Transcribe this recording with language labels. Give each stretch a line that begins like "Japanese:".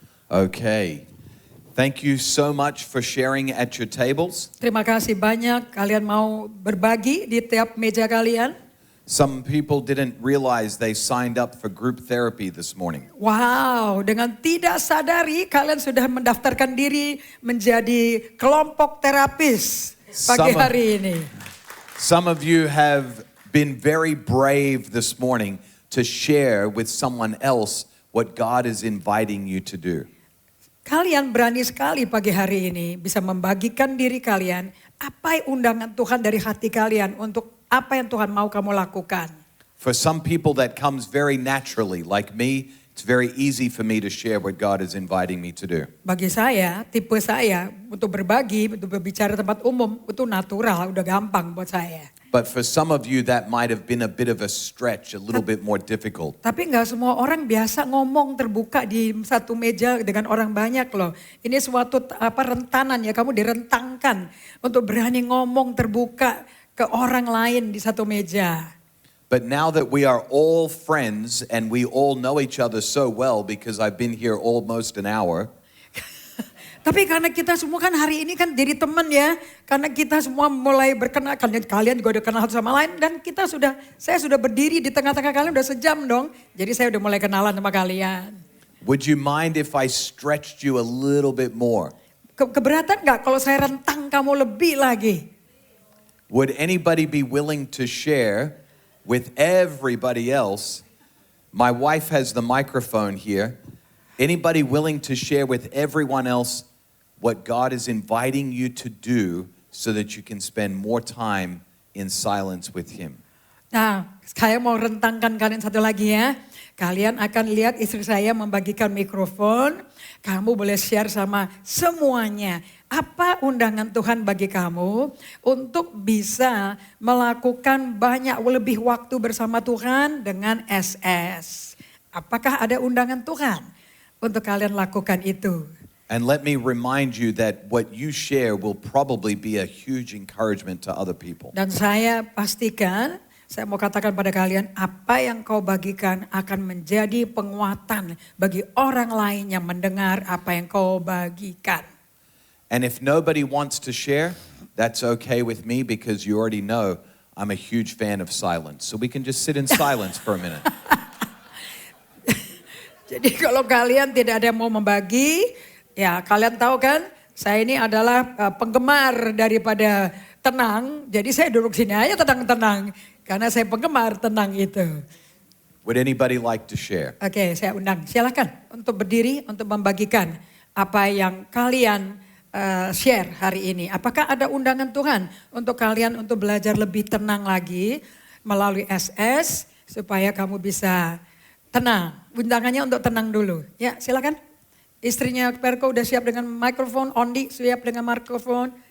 English: Okay. Thank you so much for sharing at your tables.
Indonesian: Terima kasih banyak kalian mau berbagi di tiap meja kalian.
English: Some people didn't realize they signed up for group therapy this morning.
Indonesian: Wow, dengan tidak sadari kalian sudah mendaftarkan diri menjadi kelompok terapis pagi hari ini.
English: Some of you have been very brave this morning to share with someone else what God is inviting you to do.
Indonesian: Kalian berani sekali pagi hari ini bisa membagikan diri kalian apa undangan Tuhan dari hati kalian untuk apa yang Tuhan mau kamu lakukan.
English: For some people that comes very naturally, like me, it's very easy for me to share what God is inviting me to do.
Indonesian: Bagi saya, tipe saya untuk berbagi, untuk berbicara tempat umum itu natural, udah gampang buat saya.
English: But for some of you that might have been a bit of a stretch, a little bit more difficult.
Indonesian: Tapi nggak semua orang biasa ngomong terbuka di satu meja dengan orang banyak loh. Ini suatu rentanan ya, kamu direntangkan untuk berani ngomong terbuka ke orang lain di satu meja.
English: But now that we are all friends and we all know each other so well because I've been here almost an hour.
Indonesian: Tapi karena kita semua kan hari ini kan jadi teman ya. Karena kita semua mulai berkenal, kalian juga udah kenal satu sama lain. Dan saya sudah berdiri di tengah-tengah kalian udah sejam dong. Jadi saya udah mulai kenalan sama kalian.
English: Would you mind if I stretched you a little bit more?
Indonesian: Keberatan gak kalau saya rentang kamu lebih lagi?
English: Would anybody be willing to share with everybody else? My wife has the microphone here. Anybody willing to share with everyone else what God is inviting you to do so that you can spend more time in silence with Him?
Indonesian: Nah, saya mau rentangkan kalian satu lagi ya. Kalian akan lihat istri saya membagikan mikrofon. Kamu boleh share sama semuanya. Apa undangan Tuhan bagi kamu untuk bisa melakukan banyak lebih waktu bersama Tuhan dengan SS? Apakah ada undangan Tuhan untuk kalian lakukan itu?
English: And let me remind you that what you share will probably be a huge encouragement to other people.
Indonesian: Dan saya pastikan Saya mau katakan pada kalian, apa yang kau bagikan akan menjadi penguatan bagi orang lain yang mendengar apa yang kau bagikan.
English: And if nobody wants to share, that's okay with me because you already know I'm a huge fan of silence. So we can just sit in silence for a minute.
Indonesian: Jadi kalau kalian tidak ada yang mau membagi, ya kalian tahu kan, saya ini adalah penggemar daripada tenang. Jadi saya duduk sini aja tenang-tenang, karena saya penggemar tenang itu.
English: Would anybody like to share?
Indonesian: Oke, saya undang. Silakan untuk berdiri untuk membagikan apa yang kalian share hari ini. Apakah ada undangan Tuhan untuk kalian untuk belajar lebih tenang lagi melalui SS supaya kamu bisa tenang. Undangannya untuk tenang dulu. Ya, silakan. Istrinya Perko udah siap dengan mikrofon, Ondi siap dengan mikrofon.